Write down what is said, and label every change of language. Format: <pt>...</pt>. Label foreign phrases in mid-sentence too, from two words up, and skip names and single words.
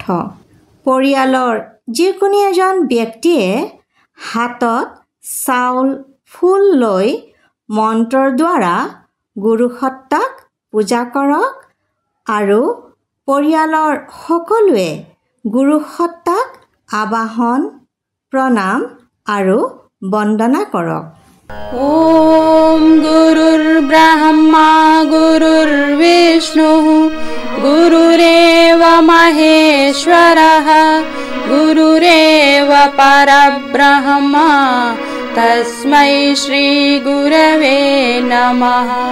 <as>পৰিয়ালৰ যিকোনো এজন ব্যক্তিয়ে হাতত চাউল, ফুল লৈ মন্ত্ৰৰ দ্বাৰা গুৰুসত্তাক পূজা কৰক আৰু পৰিয়ালৰ সকলোৱে গুৰুসত্তাক আবাহন, প্ৰণাম আৰু বন্দনা কৰক।</as> <sa>ॐ गुरुर्ब्रह्मा गुरुर्विष्णुः गुरुरेव महेश्वरः गुरुरेव परब्रह्मा तस्मै श्रीगुरवे नमः।</sa>